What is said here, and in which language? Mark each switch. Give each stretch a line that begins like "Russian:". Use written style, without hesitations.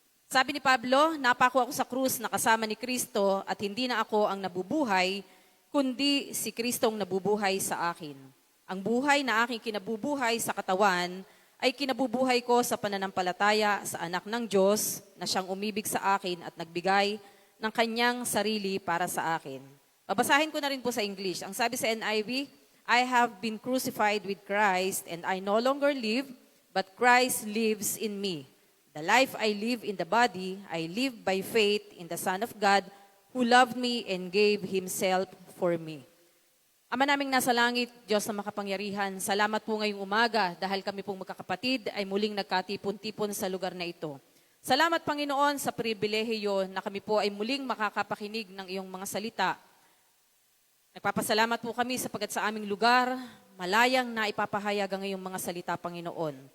Filipino: Sabi ni Pablo, napako ako sa krus na kasama ni Kristo at hindi na ako ang nabubuhay, kundi si Kristong nabubuhay sa akin. Ang buhay na aking kinabubuhay sa katawan ay kinabubuhay ko sa pananampalataya sa anak ng Diyos na siyang umibig sa akin at nagbigay ng kanyang sarili para sa akin. Babasahin ko na rin po sa English. Ang sabi sa NIV,
English: I have been crucified with Christ and I no longer live, but Christ lives in me. The life I live in the body, I live by faith in the Son of God who loved me and gave Himself for me.
Filipino: Ama naming nasa langit, Diyos na makapangyarihan, salamat po ngayong umaga dahil kami pong magkakapatid ay muling nagkatipon-tipon sa lugar na ito. Salamat, Panginoon, sa pribilehiyo na kami po ay muling makakapakinig ng iyong mga salita. Nagpapasalamat po kami sapagat sa aming lugar, malayang na ipapahayag ang iyong mga salita, Panginoon.